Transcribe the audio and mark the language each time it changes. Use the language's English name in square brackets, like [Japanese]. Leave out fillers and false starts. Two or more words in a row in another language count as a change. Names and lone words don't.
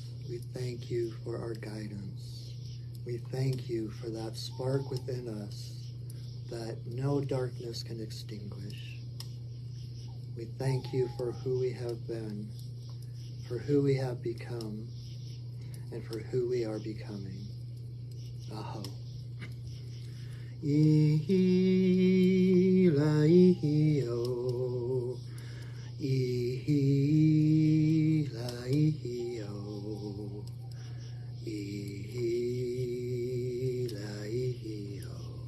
[English] We thank you for our guidance. We thank you for that spark within us that no darkness can extinguish. We thank you for who we have been, for who we have become, and for who we are becoming. Aho. Ihi-la-ihi-o, ihi-la-ihi-o, ihi-la-ihi-o,